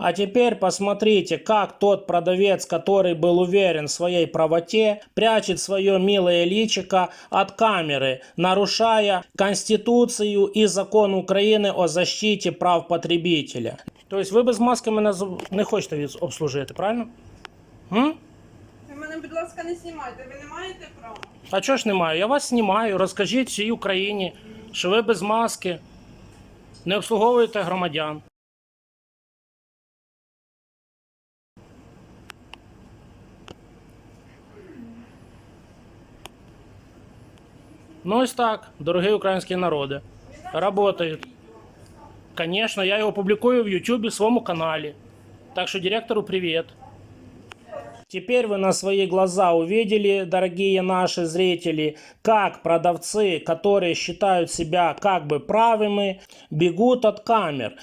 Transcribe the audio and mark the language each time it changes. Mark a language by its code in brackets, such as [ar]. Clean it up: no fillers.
[ru] А теперь посмотрите, как тот продавец, который был уверен в своей правоте, прячет свое милое личико от камеры, нарушая Конституцию и закон Украины о защите прав потребителя. [uk] То есть ви без маски мене не хочете обслужити, правильно? Ви мене, будь ласка, не знімайте, ви не маєте права. А чого ж немає? Я вас знімаю. Розкажіть всій Україні, що ви без маски не обслуговуєте громадян. Ну ось так, дорогі українські народи, работають. [ru] Конечно, я его публикую в YouTube в своем канале. Так что директору привет. Теперь вы на свои глаза увидели, дорогие наши зрители, как продавцы, которые считают себя как бы правыми, бегут от камер.